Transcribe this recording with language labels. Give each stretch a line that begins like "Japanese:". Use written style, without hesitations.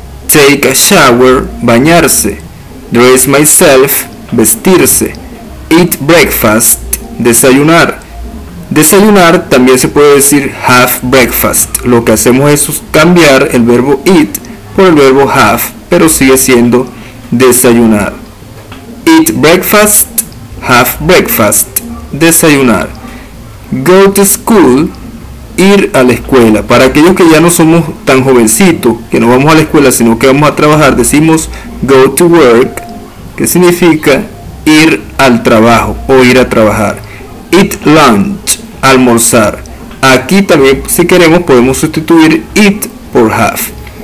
English: Take a shower, bañarse. Dress myself, vestirse. Eat breakfast, desayunar.
Spanish: Desayunar también se puede decir
English: have breakfast.
Spanish: Lo que hacemos es cambiar el verbo eat por el verbo have, pero sigue siendo desayunar.
English: Eat breakfast, have breakfast, desayunar. Go to school,
Spanish: ir a la escuela. Para aquellos que ya no somos tan jovencitos, que no vamos a la escuela, sino que vamos a trabajar, decimos
English: go to work,
Spanish: que significa ir al trabajo o ir a trabajar.
English: Eat lunch,
Spanish: almorzar. Aquí también, si queremos, podemos sustituir eat por have.